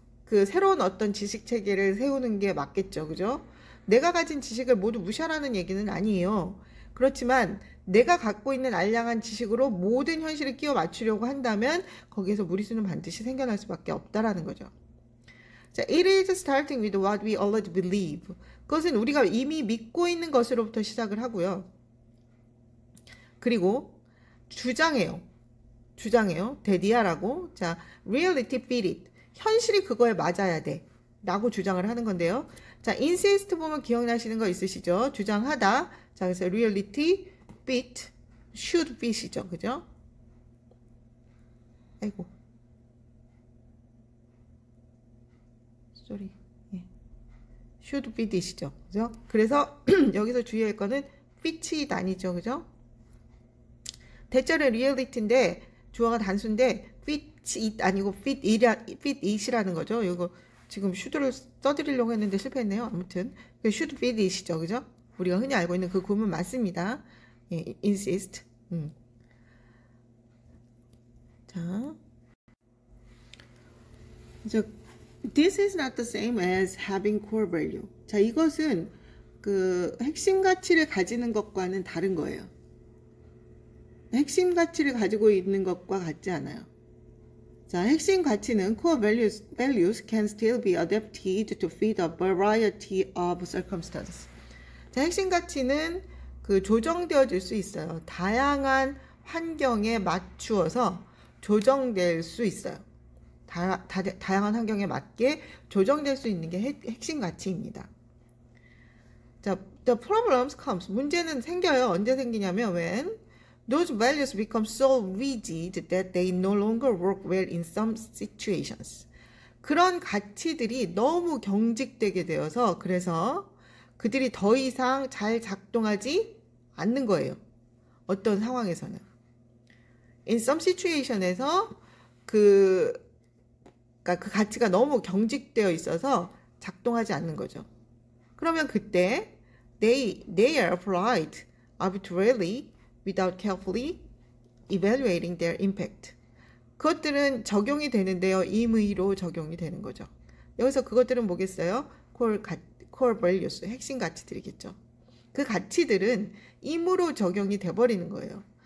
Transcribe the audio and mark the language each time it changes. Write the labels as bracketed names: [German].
[Korean] 그 새로운 어떤 지식 체계를 세우는 게 맞겠죠. 그죠? 내가 가진 지식을 모두 무시하라는 얘기는 아니에요. 그렇지만 내가 갖고 있는 알량한 지식으로 모든 현실을 끼워 맞추려고 한다면 거기에서 무리수는 반드시 생겨날 수밖에 없다라는 거죠. [English] 자, it is starting with what we already believe. [Korean] 그것은 우리가 이미 믿고 있는 것으로부터 시작을 하고요. 그리고 주장해요. 데디아라고. [English] 자, reality fit it. [Korean] 현실이 그거에 맞아야 돼. 라고 주장을 하는 건데요. 자, insist 보면 기억나시는 거 있으시죠? 주장하다. 자, 그래서 [English] reality fit, should fit [Korean] 이죠. 그죠? 아이고. sorry. 예. should fit이시죠. 그죠? 그래서 여기서 주의할 거는 fit이 아니죠. 그죠? 대절은 reality인데 주어가 단수인데 fit it 아니고 fit it이라는 거죠. 이거 지금 should를 써드리려고 했는데 실패했네요. 아무튼 should fit it이죠. 그죠? 우리가 흔히 알고 있는 그 구문 맞습니다. 예, insist. [English] 자, this is not the same as having core value. [Korean] 자, 이것은 그 핵심 가치를 가지는 것과는 다른 거예요. 핵심 가치를 가지고 있는 것과 같지 않아요. [English] 자, [Korean] 핵심 가치는 [English] core values can still be adapted to fit a variety of circumstances. [Korean] 자, 핵심 가치는 그 조정되어질 수 있어요. 다양한 환경에 맞추어서 조정될 수 있어요. 다양한 환경에 맞게 조정될 수 있는 게 핵심 가치입니다. [English] 자, the problems comes. [Korean] 문제는 생겨요. 언제 생기냐면 [English] when those values become so rigid that they no longer work well in some situations. [Korean] 그런 가치들이 너무 경직되게 되어서 그래서 그들이 더 이상 잘 작동하지 않는 거예요. 어떤 상황에서는. [English] In some situation [Korean] 에서 그러니까 그 가치가 너무 경직되어 있어서 작동하지 않는 거죠. 그러면 그때 [English] they are applied arbitrarily without carefully evaluating their impact. [Korean] 그것들은 적용이 되는데요. 임의로 적용이 되는 거죠. 여기서 그것들은 뭐겠어요? core values, 핵심 가치들이겠죠. 그 가치들은 임으로 적용이 돼버리는 거예요.